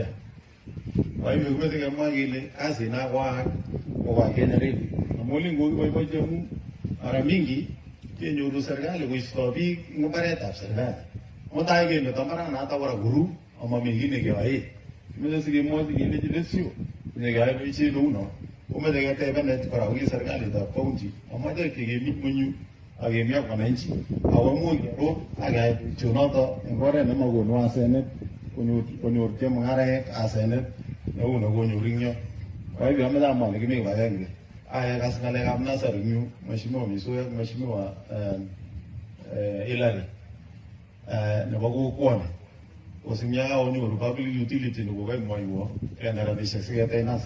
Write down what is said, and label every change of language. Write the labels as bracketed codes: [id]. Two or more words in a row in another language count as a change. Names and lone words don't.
[kln] Kwaibe kimeche kemwa kele kasina kwaak kwa Kenya Railway amu lingokiboibochi amu mara mingi kenyoru serikali koisto biik eng mbaretab serikali. Mutai kemeto mbaranato kora kuru amami kiy nekeyoe. Kimeche sikemwochi kelechi lesio nekeyoe boisiet neuno komeche ketebenet kora ki serikalitab county amoche kemi ng'onyu akemi ak wananchi akomuch kero akeyai boisionoto eng oret nemakonu asenet, konyor chemung'araek asenet neu nekonyor ing yo. Kwaibe ameche amwa ale kimi kibagenge ayakas ng'alekab nasari eng yu, Mheshimiwa Misoi ak Mheshimiwa Hilary nebo kokwoni kosing'e akonyoru [en] public utility [kln] nekokaimwoiwo kende rabisiek siketech nasari.